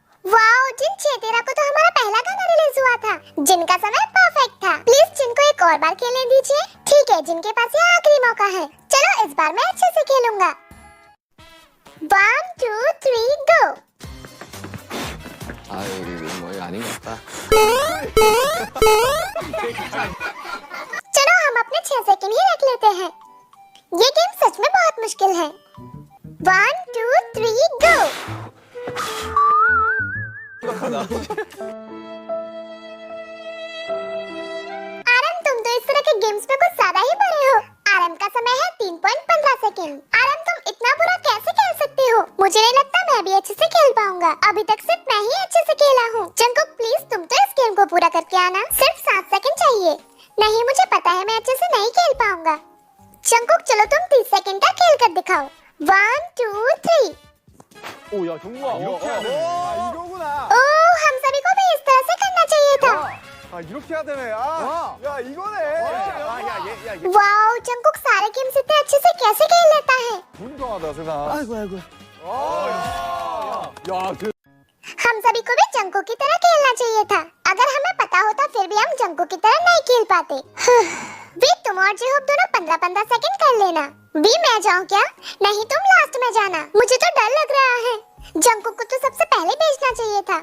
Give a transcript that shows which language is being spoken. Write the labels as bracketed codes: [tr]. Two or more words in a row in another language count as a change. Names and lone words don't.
[hi] वाओ जिन, 6-13 को तो हमारा पहला गाना रिलीज हुआ था। जिनका समय परफेक्ट था। प्लीज जिन को एक और बार खेलने दीजिए। ठीक है, जिनके पास ये आखिरी मौका है। चलो इस बार मैं अच्छे से खेलूंगा। 1 2 3 गो। [ko] 뭐 이거 아닌 것 같다. [hi] चलो हम अपने 6 सेकंड ही रख लेते हैं। ये गेम सच में बहुत मुश्किल है। 1 2 3 गो। आरएम, तुम तो इस तरह के गेम्स में कुछ ज्यादा ही बुरे हो। आरएम का समय है 3.15 सेकंड। आरएम, तुम इतना बुरा कैसे खेल सकते हो? मुझे नहीं लगता मैं भी अच्छे से खेल पाऊंगा। अभी तक सिर्फ मैं ही अच्छे से खेला हूँ। जंकुक प्लीज तुम तो इस गेम को पूरा करके आना। सिर्फ 7 सेकंड चाहिए। नहीं, मुझे पता है मैं अच्छे से नहीं खेल पाऊंगा। जंकुक चलो तुम 30 सेकंड का खेल कर दिखाओ। 1 2 3। [ko] 오, 야, 경구야. 이렇게 해야 돼. 이거구나. [hi] ओह, हम सभी को भी इस तरह से करना चाहिए था। [ko] 이렇게 해야 되네. 야, 이거네. [hi] वाओ, जंकुक सारे गेम्स इतने अच्छे से कैसे खेल लेता है? [ko] 분명하다, 세상. 아이고. 야, [hi] हम सभी को भी जंकुक की तरह खेलना चाहिए था। अगर हमें पता होता फिर भी हम जंकुक की तरह नहीं खेल पाते। वी, तुम और जेहोब दोनों 15-15 सेकंड कर लेना। वी, मैं जाऊं क्या? नहीं, तुम लास्ट में जाना। मुझे तो डर लग रहा है। जंकुक को तो सबसे पहले भेजना चाहिए था।